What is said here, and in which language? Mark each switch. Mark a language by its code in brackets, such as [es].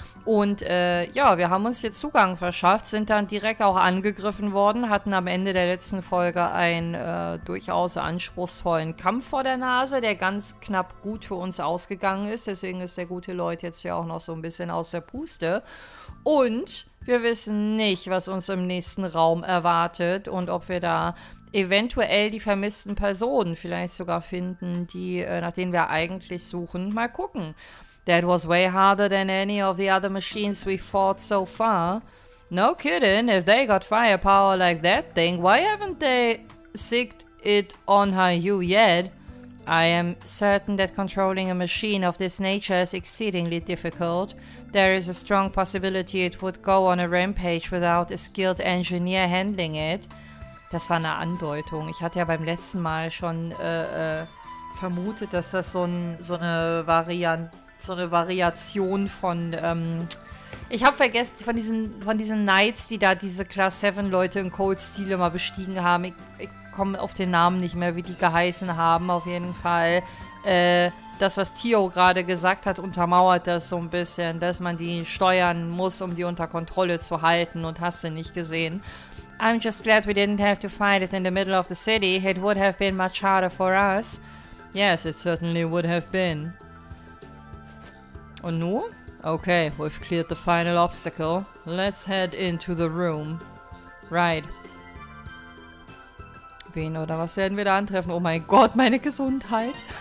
[de] Und ja, wir haben uns hier Zugang verschafft, sind dann direkt auch angegriffen worden, hatten am Ende der letzten Folge einen durchaus anspruchsvollen Kampf vor der Nase, der ganz knapp gut für uns ausgegangen ist. Deswegen ist der gute Lloyd jetzt ja auch noch so ein bisschen aus der Puste. Und wir wissen nicht, was uns im nächsten Raum erwartet und ob wir da eventuell die vermissten Personen vielleicht sogar finden, die, nach denen wir eigentlich suchen. Mal gucken. [en] That was way harder than any of the other machines we fought so far. No kidding, if they got firepower like that thing, why haven't they sicked it on HIER yet? I am certain that controlling a machine of this nature is exceedingly difficult. There is a strong possibility it would go on a rampage without a skilled engineer handling it. [de] Das war eine Andeutung. Ich hatte ja beim letzten Mal schon vermutet, dass das so eine Variation von, ich habe vergessen, von diesen Knights, die da diese Class 7 Leute in Cold Steel immer bestiegen haben. Ich komme auf den Namen nicht mehr, wie die geheißen haben. Auf jeden Fall, das, was Tio gerade gesagt hat, untermauert das so ein bisschen, dass man die steuern muss, um die unter Kontrolle zu halten, und hast du nicht gesehen. [en] I'm just glad we didn't have to fight it in the middle of the city. It would have been much harder for us. Yes, it certainly would have been. [de] Und nun? [en] Okay, we've cleared the final obstacle. Let's head into the room. Right. [de] Wen oder was werden wir da antreffen? Oh mein Gott, meine Gesundheit.